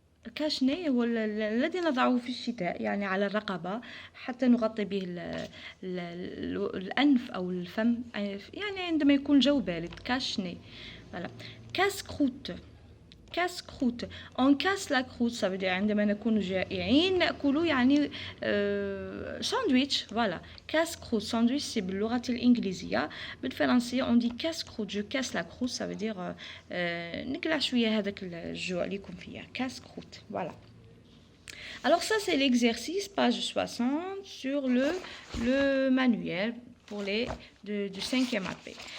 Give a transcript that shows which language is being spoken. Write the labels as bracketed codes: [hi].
[ar] كاشني هو الذي نضعه في الشتاء يعني على الرقبة حتى نغطي به الأنف أو الفم يعني عندما يكون الجو بارد كاشني. [fr] voilà. casse-croûte casse-croûte on casse la croûte ça veut dire [ar] عندما نكون جائعين نأكل يعني ساندويتش. [fr] voilà. [ar] casse-croûte ساندويتش c'est باللغة الإنجليزية. [fr] بالفرنسية on dit casse-croûte je casse la croûte ça veut dire [ar] نقلع شوية هذاك الجوع اللي يكون فيها [fr] casse-croûte. voilà. Alors ça c'est l'exercice page 60 sur le manuel pour les du 5e AP.